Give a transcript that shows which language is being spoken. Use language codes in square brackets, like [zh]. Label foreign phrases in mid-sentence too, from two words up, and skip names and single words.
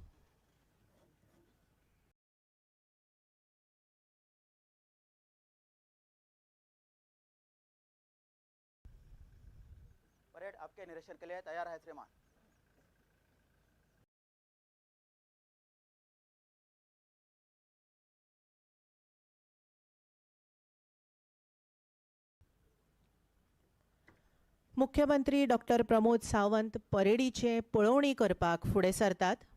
[hi] परेड आपके निरीक्षण के लिए तैयार है श्रीमान। [kok] मुख्यमंत्री डॉक्टर प्रमोद सावंत परेडीचे पळोवणी करपाक फुडें सरतात।